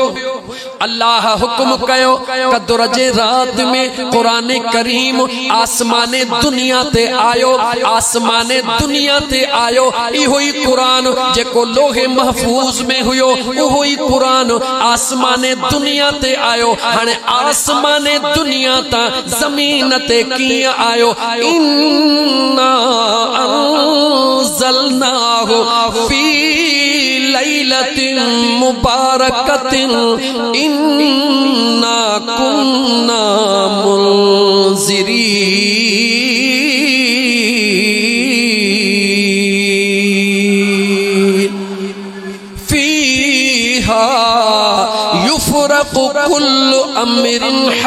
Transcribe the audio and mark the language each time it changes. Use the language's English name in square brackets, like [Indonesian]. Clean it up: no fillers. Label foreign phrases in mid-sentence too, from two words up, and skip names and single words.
[Sindhi] अल्लाह हुक्म कयो कद्र जे रात में कुरान करीम आसमाने दुनिया ते आयो। आसमाने दुनिया ते आयो इहो ही कुरान जेको लोहे महफूज में हुयो, उहो ही कुरान आसमाने दुनिया ते आयो। हाणे आसमाने दुनिया ता जमीन ते कीअं आयो? [Arabic] إنا أنزلناه في ليلة مباركة إنا كنا منذرين فيها يفرق كل أمر